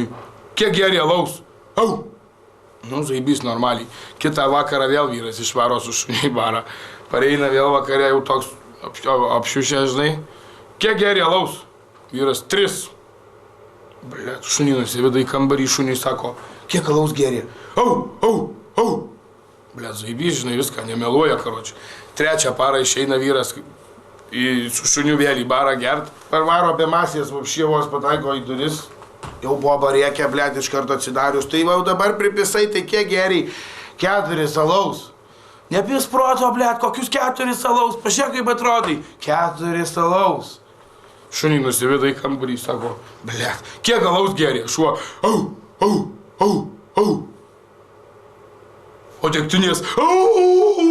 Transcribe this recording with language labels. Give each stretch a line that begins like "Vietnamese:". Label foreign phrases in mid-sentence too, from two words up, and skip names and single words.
Lithuanian: Kiek geriai alaus? Au! Nu, zaibys normaliai. Kitą vakarą vėl vyras išvaro su šuniai barą. Pareina vėl vakare jau toks apšiušė, žinai. Kiek geriai alaus? Vyras 3. Blet, šunį nusiveda į kambarį, šuniui sako, kiek alaus geriai? Au! Au! Au! Blet, zaibys, žinai, viską, nemeluoja, karoči. 3 parą išeina vyras su šuniu vėl į barą gert. Parvaro apie masės, vapšievos pataiko į duris. Jau Boba rėkia, blėt, iš karto atsidarius. Tai jau dabar pripisai, tai kiek geriai? 4 alaus. Nepis proto, blėt, kokius 4 alaus? Pažiūrėk, kaip atrodai. 4 alaus. Šunį nusiveda į kambarį, sako, blėt, kiek alaus geriai? Šuo, au, au, au, au. O degtinės, au.